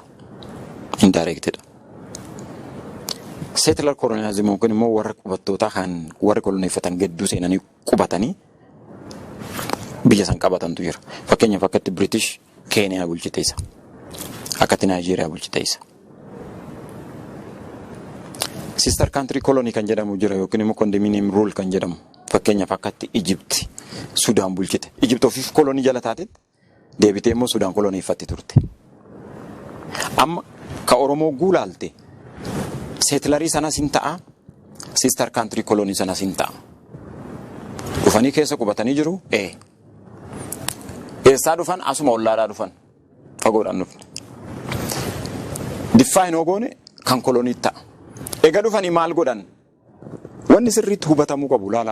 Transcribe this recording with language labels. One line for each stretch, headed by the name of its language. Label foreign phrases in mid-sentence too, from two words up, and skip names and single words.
Oromo: Indirectedha.
English: Settler colonialism
Oromo: yookiin immoo warra qubattootaa kan warra koloneeffatan gidduu seenanii qubatanii biyya san qabatantu jira. Fakkeenyaaf akkatti British Keeniyaa bulchite isa. Akkatti Naayijeeriyaa bulchite isa.
English: Sister country colony
Oromo: kan jedhamu jira yookiin immoo
English: condominium rule
Oromo: kan jedhamu. Fakkeenyaaf akkatti Egypt Sudaan bulchite. Egypt ofiif kolonii jala taatetti deebitee immoo Sudaan koloneeffatti turte. Amma ka Oromoo guulaalte seetlarii sanas hin ta'a,
English: sister country colony
Oromo: sanas hin ta'a. Dhufanii keessa qubatanii jiru. Eessaa dhufan asuma ollaadhaa dhufan. Fagoodhaan dhufne. Diffaa hin ogoone kan kolonii ta'a. Egaa dhufanii maal godhan? Wanni sirriitti hubatamuu qabu laala.